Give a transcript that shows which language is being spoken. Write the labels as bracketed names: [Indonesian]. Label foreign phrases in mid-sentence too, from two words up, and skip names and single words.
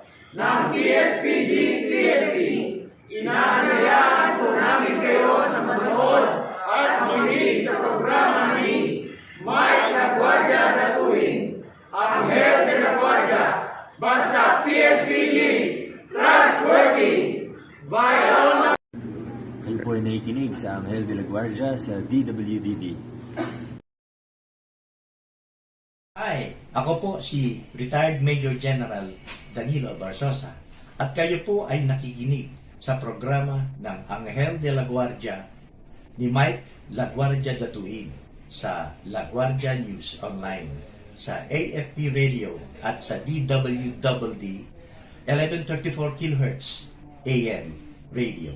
[Filipino] ng PSPG-PNP. Inaanyayahan po namin kayo na manood at makinig sa programa ni Mike la Guardia DATUIN, Anghel de la Guardia, basta PSPG, [English] trustworthy, viral. [Filipino] Kayo po ay nakikinig sa Anghel de la Guardia sa DWDD. Hi, ako po si Retired Major General Danilo Barsosa at kayo po ay nakikinig sa programa ng Anghel de la Guardia ni Mike La Guardia DATUIN sa La Guardia News Online, sa AFP Radio at sa DWDD 1134 kHz AM Radio.